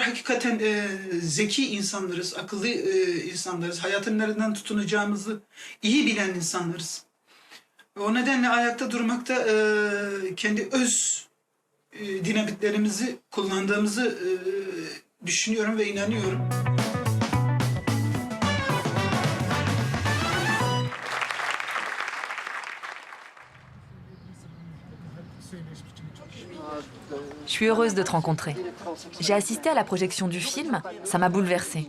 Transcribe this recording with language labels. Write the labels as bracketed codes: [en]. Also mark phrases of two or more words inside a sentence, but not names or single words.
[tr] Hakikaten zeki insanlarız, akıllı insanlarız. Hayatın nereden tutunacağımızı iyi bilen insanlarız. O nedenle ayakta durmakta kendi öz dinamitlerimizi kullandığımızı düşünüyorum ve inanıyorum. [fr] Je suis heureuse de te rencontrer. J'ai assisté à la projection du film, ça m'a bouleversée.